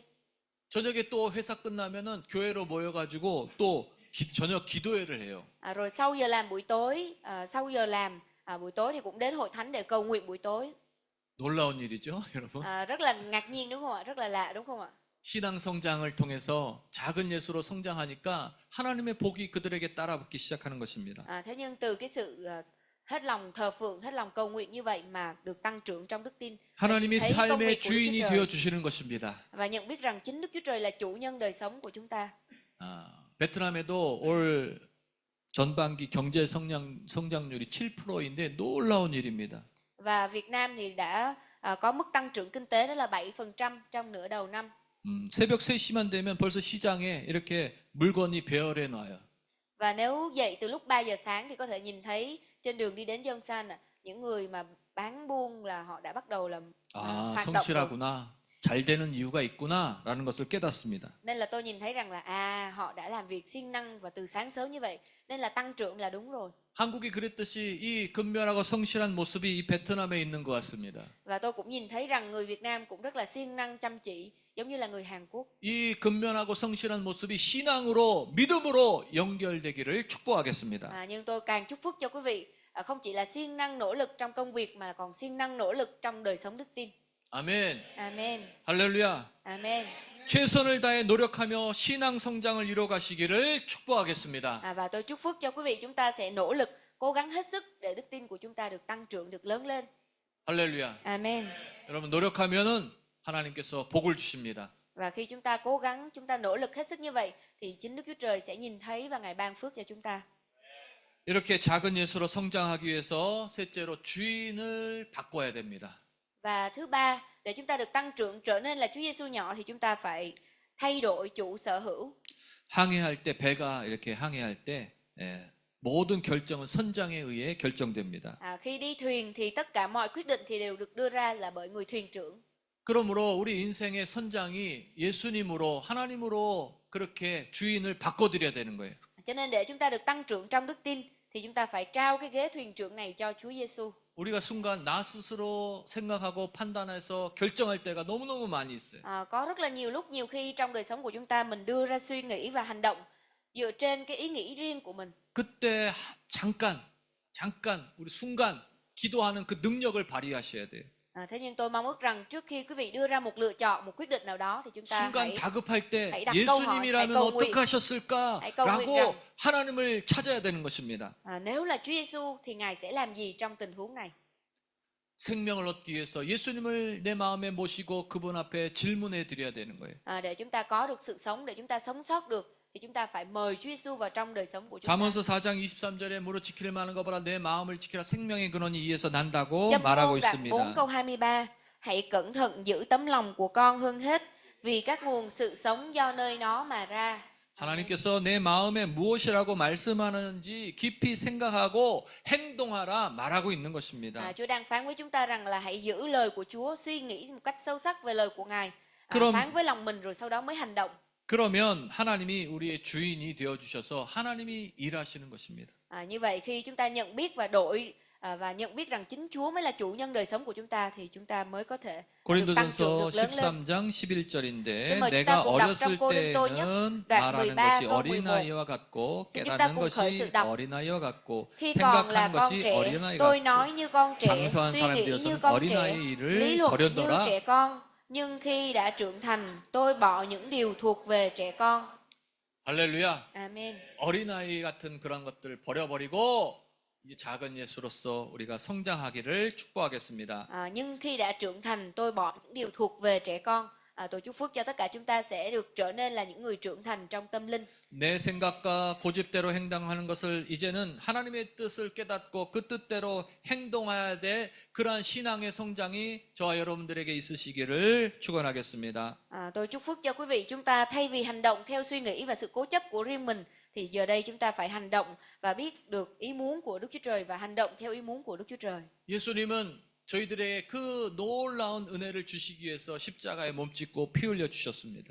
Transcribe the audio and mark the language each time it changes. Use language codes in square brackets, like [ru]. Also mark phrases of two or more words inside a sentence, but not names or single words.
[ko] 저녁에 또 회사 끝나면은 교회로 모여가지고 또 저녁 기도회를 해요. [vi] Rồi sau giờ làm buổi tối, buổi tối thì cũng đến hội thánh để cầu nguyện buổi tối. [ko] 놀라운 일이죠, 여러분. [vi] Rất là ngạc nhiên đúng không ạ? Rất là lạ đúng không ạ? [ko] 신앙 성장을 통해서 작은 예수로 성장하니까 하나님의 복이 그들에게 따라붙기 시작하는 것입니다. [vi] Thế nhưng từ cái sự hết lòng thờ phượng, hết lòng cầu nguyện như vậy mà được tăng trưởng trong đức tin. [ko] 하나님이 [vi] thấy công [ko] 삶의 [vi] việc của Đức [ko] 주인이 [vi] Chúa [ko] 되어 [vi] Trời [ko] 주시는 것입니다. [vi] và nhận biết rằng chính Đức Chúa Trời là chủ nhân đời sống của chúng ta. [ko] 베트남에도 올 전반기 경제 성장률이 7%인데 놀라운 일입니다. [vi] Và Việt Nam thì đã có mức tăng trưởng kinh tế đó là 7% trong nửa đầu năm. [ko] 새벽 3시만 되면 벌써 시장에 이렇게 물건이 배열해 놔요. [vi] Và nếu dậy từ lúc 3 giờ sáng thì có thể nhìn thấy trên đường đi đến Dân San những người mà bán buôn là họ đã bắt đầu làm hoạt động rồi. [ko] 성실하구나. 잘 되는 이유가 있구나라는 것을 깨닫습니다. [vi] Nên là tôi nhìn thấy rằng là họ đã làm việc siêng năng và từ sáng sớm như vậy, nên là tăng trưởng là đúng rồi. [ko] 한국이 그랬듯이 이 근면하고 성실한 모습이 이 베트남에 있는 것 같습니다. [vi] Và tôi cũng nhìn thấy rằng người Việt Nam cũng rất là siêng năng chăm chỉ, giống như là người Hàn Quốc. [ko] 이 근면하고 성실한 모습이 신앙으로 믿음으로 연결되기를 축복하겠습니다. [vi] Nhưng tôi càng chúc phúc cho quý vị, không chỉ là siêng năng nỗ lực trong công việc mà còn siêng năng nỗ lực trong đời sống đức tin. [ko] 아멘. [vi] Amen. [ko] 할렐루야. [vi] Amen. [ko] 최선을 다해 노력하며 신앙 성장을 이뤄 가시기를 축복하겠습니다. [vi] Và tôi chúc phúc cho quý vị, chúng ta sẽ nỗ lực, cố gắng hết sức để đức tin của chúng ta được tăng trưởng, được lớn lên. [ko] 할렐루야. [vi] Amen. [ko] 여러분 노력하면은 하나님께서 복을 주십니다. [vi] Và khi chúng ta cố gắng, chúng ta nỗ lực hết sức như vậy thì chính Đức Chúa Trời sẽ nhìn thấy và Ngài ban phước cho chúng ta. [ko] 이렇게 작은 예수로 성장하기 위해서 셋째로 주인을 바꿔야 됩니다. [vi] Và thứ ba, để chúng ta được tăng trưởng trở nên là Chúa Giêsu nhỏ thì chúng ta phải thay đổi chủ sở hữu. [ko] 항해할 때 배가 이렇게 항해할 때 모든 결정은 선장에 의해 결정됩니다. [vi] Khi đi thuyền thì tất cả mọi quyết định thì đều được đưa ra là bởi người thuyền trưởng. [ko] 그러므로 우리 인생의 선장이 예수님으로 하나님으로 그렇게 주인을 바꿔드려야 되는 거예요. [vi] Cho nên để chúng ta được tăng trưởng trong đức tin thì chúng ta phải trao cái ghế thuyền trưởng này cho Chúa Giêsu. [ko] 우리가 순간 나 스스로 생각하고 판단해서 결정할 때가 너무너무 많이 있어요. [vi] Có rất là nhiều lúc, nhiều khi trong đời sống của chúng ta mình đưa ra suy nghĩ và hành động dựa trên cái ý nghĩ riêng của mình. [ko] 그때 잠깐 우리 순간 기도하는 그 능력을 발휘하셔야 돼요. [vi] Thế nhưng tôi mong ước rằng trước khi quý vị đưa ra một lựa chọn, một quyết định nào đó thì chúng ta [ko] 순간 다급할 때 [vi] hãy đặt câu hỏi, hãy [ko] 예수님이라면 [vi] cầu nguyện. [ko] 어떡하셨을까라고 하나님을 찾아야 되는 것입니다. [vi] Nếu là Chúa Giêsu thì Ngài sẽ làm gì trong tình huống này? [ko] 생명을 얻기 위해서 예수님을 내 마음에 모시고 그분 앞에 질문해 드려야 되는 거예요. [vi] Để chúng ta có được sự sống, để chúng ta sống sót được thì chúng ta phải mời Chúa Giêsu vào trong đời sống của chúng ta. [ko] 잠언서 4장 23절에 무릇 지킬 만한 것보다 내 마음을 지키라 생명의 근원이 이에서 난다고 [vi] Châm [ko] 말하고 [vi] ngôn đoạn 4 [ko] 있습니다. [vi] câu 23: Hãy cẩn thận giữ tấm lòng của con hơn hết, vì các nguồn sự sống do nơi nó mà ra. [ko] 하나님께서 내 마음에 무엇이라고 말씀하는지 깊이 생각하고 행동하라 말하고 있는 것입니다. [vi] Chúa đang phán với chúng ta rằng là hãy giữ lời của Chúa, suy nghĩ một cách sâu sắc về lời của Ngài, [ko] 그럼- [vi] phán với lòng mình rồi sau đó mới hành động. [ko] 그러면 하나님이 우리의 주인이 되어 주셔서 하나님이 일하시는 것입니다. [vi] Như vậy khi chúng ta nhận biết và nhận biết rằng chính Chúa mới là chủ nhân đời sống của chúng ta thì chúng ta mới có thể được tăng trưởng, [ko] 고린도전서 [vi] được lớn lên. [ko] 13장 11절인데 [vi] xin mời chúng ta [ko] 내가 [vi] cùng đọc [ko] 어렸을 [vi] trong Cô-rinh-tô nhất [ko] 때는 [vi] đoạn [ko] 말하는 [vi] 13 [ko] 것이 [vi] câu 11. [ko] 어린아이와 같고 [vi] Xin chúng ta [ko] 깨닫는 [vi] cùng khởi [ko] 것이 [vi] sự đọc. [ko] 어린아이와 같고 [vi] Khi còn là [ko] 생각하는 [vi] con [ko] 것이 [vi] trẻ, [ko] 어린아이 [vi] tôi [ko] 같고 [vi] nói như con trẻ, [ko] 장성한 [vi] suy [ko] 사람이 [vi] nghĩ như [ko] 되어서는 [vi] con trẻ, [ko] 어린아이의 [vi] lý [ko] 일을 [vi] luận như [ko] 버렸노라. [vi] trẻ con. Nhưng khi đã trưởng thành, tôi bỏ những điều thuộc về trẻ con. [ko] 할렐루야. [vi] Amen. [ko] 어린아이 같은 그런 것들 버려버리고 이 작은 예수로서 우리가 성장하기를 축복하겠습니다. [vi] Nhưng khi đã trưởng thành, tôi bỏ những điều thuộc về trẻ con. Tôi chúc phúc cho tất cả chúng ta sẽ được trở nên là những người trưởng thành trong tâm linh. [ko] 내 생각과 고집대로 행동하는 것을 이제는 하나님의 뜻을 깨닫고 그 뜻대로 행동해야 될 그러한 신앙의 성장이 저와 여러분들에게 있으시기를 축원하겠습니다. [vi] Tôi chúc phúc cho quý vị, chúng ta thay vì hành động theo suy nghĩ và sự cố chấp của riêng mình thì giờ đây chúng ta phải hành động và biết được ý muốn của Đức Chúa Trời và hành động theo ý muốn của Đức Chúa Trời. [ko] 예수님은 저희들의 그 놀라운 은혜를 주시기 위해서 십자가에 몸짓고 피 흘려 주셨습니다.